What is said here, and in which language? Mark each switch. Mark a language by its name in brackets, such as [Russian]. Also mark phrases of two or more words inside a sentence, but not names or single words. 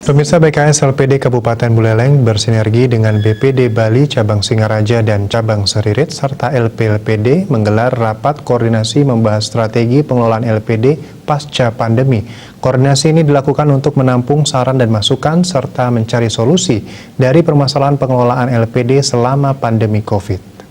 [Indonesian] Pemirsa, BKS LPD Kabupaten Buleleng bersinergi dengan BPD Bali Cabang Singaraja dan Cabang Seririt serta LPLPD menggelar rapat koordinasi membahas strategi pengelolaan LPD pasca pandemi. Koordinasi ini dilakukan untuk menampung saran dan masukan serta mencari solusi dari permasalahan pengelolaan LPD selama pandemi COVID.